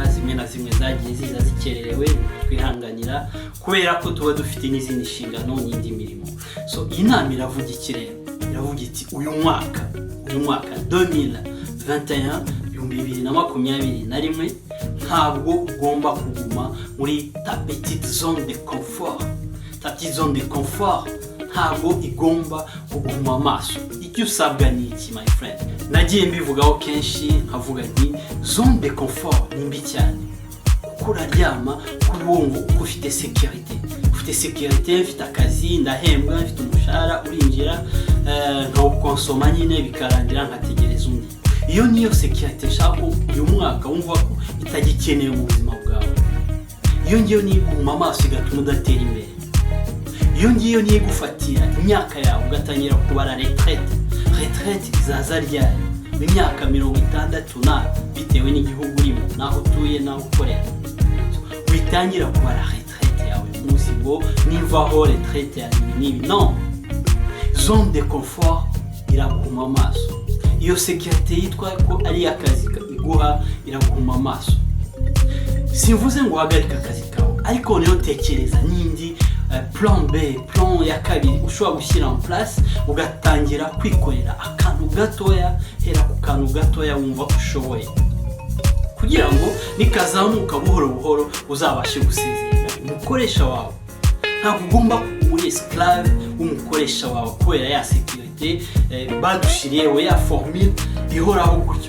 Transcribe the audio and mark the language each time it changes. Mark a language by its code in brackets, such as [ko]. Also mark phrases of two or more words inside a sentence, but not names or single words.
[rw] Zimwe na zimwe zagiye ziza zikererewe, twihanganira kubera ko tuba dufite n'izindi nshingano n'indi mirimo. So iyi nama iravuga ikirere, iravuga iti uyu mwaka 2021 2021 ntabwo ugomba kuguma muri [fr] ta petite zone de confort. Ta petite zone de confort [rw] ntabwo igomba kuguma amaso. Icyo usabwa ni iki, [en] my friend? [rw] Nagiye mbivugaho kenshi nkavuga nti [fr] zone de confort [rw] ni mbi cyane. Uraryama kubumva uko ufite sécurité, ufite akazi, ndahembwa, mfite umushahara, urinjira nkawukonsoma nyine bikarangira nkategereza undi. Iyo niyo sécurité shaka uyu mwaka wumva ko itagikeneye mu buzima bwawe. Iyo ngiyo ni iguma amaso igatuma udatera imbere. Iyo ngiyo ni igufatira imyaka yawe ugatangira kubara retraite izaza ryari mu myaka 60 bitewe n'igihugu urimo, naho utuye, naho ukorera. Witangira kubara retraite yawe muzi ngo nivaho retraite ya nibi. [fr] Non, zone de confort [rw] iraguma amaso. Iyo sécurité yitwa ko ari akazi iguha iraguma amaso. Simvuze ngo uhagarika akazi kawe, ariko niyo tekereza n'indi plan B, plan ya kabiri ushobora gushyira [fr] en place [rw] ugatangira kwikorera akantu gatoya, hera ku kantu gatoya wumva ushoboye, kugira ngo nikazamuka buhoro buhoro uzabashe gusezerera umukoresha wawe. Ntabwo ugomba kuba uri esclave w'umukoresha wawe kubera ya security badushiriyeho, ya formule ihoraho gutyo.